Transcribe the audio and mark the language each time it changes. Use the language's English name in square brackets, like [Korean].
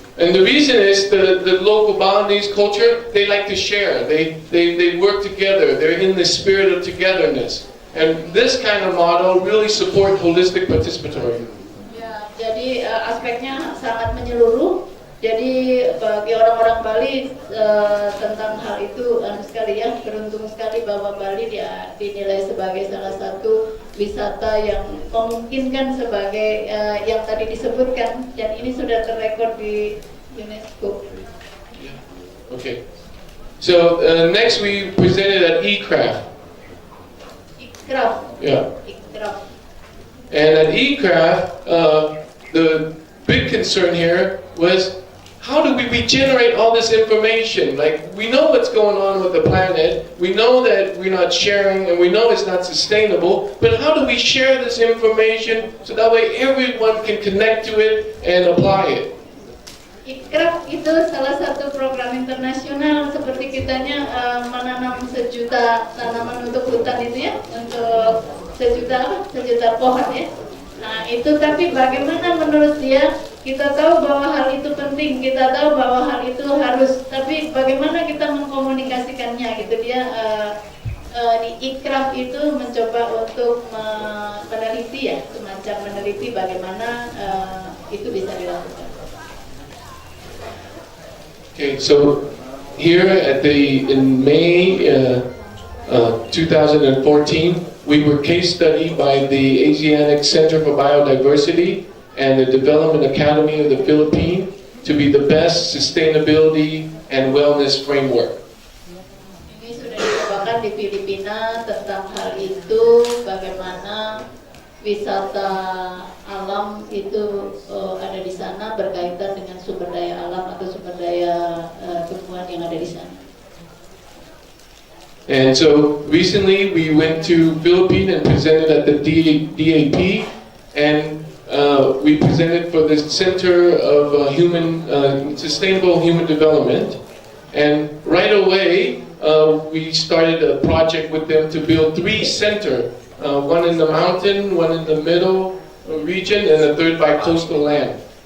[English] And the reason is the local Balinese culture, they like to share. They work together. They're in the spirit of togetherness. And this kind of model really support holistic participatory. [Indonesian] Ya, jadi aspeknya sangat menyeluruh. Jadi bagi orang-orang Bali tentang hal itu sekali ya, beruntung sekali bahwa Bali dinilai sebagai salah satu wisata yang memungkinkan sebagai yang tadi disebutkan, dan ini sudah terrekord di UNESCO. [English] Okay, so next we presented at ICRAF. ICRAF. Yeah. ICRAF. And at ICRAF, the big concern here was, how do we regenerate all this information? Like, we know what's going on with the planet, we know that we're not sharing, and we know it's not sustainable, but how do we share this information so that way everyone can connect to it and apply it? [Indonesian] ICRAF itu salah satu program internasional seperti kitanya menanam 1 juta tanaman untuk hutan itu ya, untuk 1 juta pohon ya. Nah itu, tapi bagaimana menurut dia, kita tahu bahwa hal itu penting, kita tahu bahwa hal itu harus, tapi bagaimana kita mengkomunikasikannya gitu. Dia di ICRAF itu mencoba untuk meneliti ya, semacam meneliti bagaimana itu bisa dilakukan. [English] Okay, so here in May 2014, we were case studied by the ASEAN Cemter for Biodiversity and the Development Academy of the Philippines to be the best sustainability and wellness framework. [Indonesian] Ini sudah dicobakan di Filipina tentang hal itu, bagaimana wisata alam itu ada di sana berkaitan dengan sumber daya alam atau sumber daya tumbuhan yang ada di sana. [English] And so recently we went to Philippines and presented at the DAP, and we presented for the Center of Sustainable Human Development. And right away we started a project with them to build 3 centers, one in the mountain, one in the middle region, and the third by coastal land.